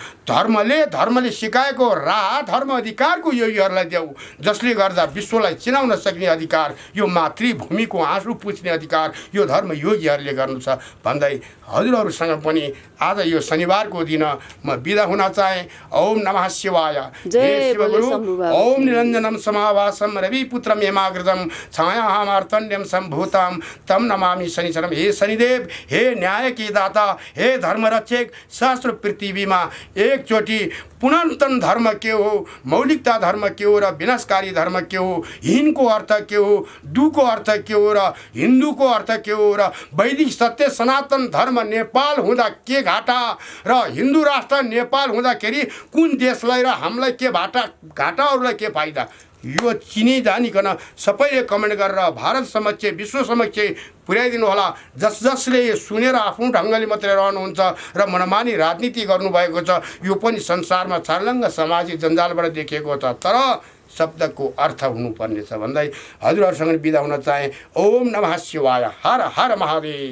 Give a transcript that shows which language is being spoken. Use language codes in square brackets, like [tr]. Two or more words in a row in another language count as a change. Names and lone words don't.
[ne] धर्मले सिकाएको राह धर्म अधिकारको योगीहरूलाई देऊ, जसले गर्दा विश्वलाई चिनाउन सक्ने अधिकार, यो मातृभूमिको आँसु पुछ्ने अधिकार यो धर्म योगीहरूले गर्नु छ भन्दै हजुरहरूसँग पनि आज यो शनिबारको दिन म बिदा हुन चाहे। [sa] ओम नमः शिवाय। हे शिवगुरु। ओम निरञ्जनम समाभासम रविपुत्रम हेमाग्रजम छायामार्तण्यम सम्भूतम तम नमामि शनिचरम। [ne] हे शनिदेव, हे न्याय की दाता, हे धर्मरक्षक, शास्त्र पृथ्वीमा एकचोटि पुनर्तन धर्म के हो, मौलिकता धर्म के हो र विनाशकारी धर्म के हो, हिनको अर्थ के हो, दुको अर्थ के हो र हिन्दूको अर्थ के हो र वैदिक सत्य सनातन धर्म नेपाल हुँदा के घाटा र हिन्दू राष्ट्र नेपाल हुँदाखेरि कुन देशलाई र हामीलाई के घाटा अरूलाई के फाइदा, यो चिनी जानिकन सबैले कमेन्ट गरेर भारत समक्ष विश्व समक्ष पुर्याइदिनु होला। जसले यो सुनेर आफ्नो ढङ्गले मात्रै रहनुहुन्छ र मनमानी राजनीति गर्नुभएको छ यो पनि संसारमा छर्लङ्ग सामाजिक जन्जालबाट देखिएको छ, तर शब्दको अर्थ हुनुपर्ने छ भन्दै हजुरहरूसँग बिदा हुन चाहे। [sa] ओम नमः शिवाय। हर हर महादेव।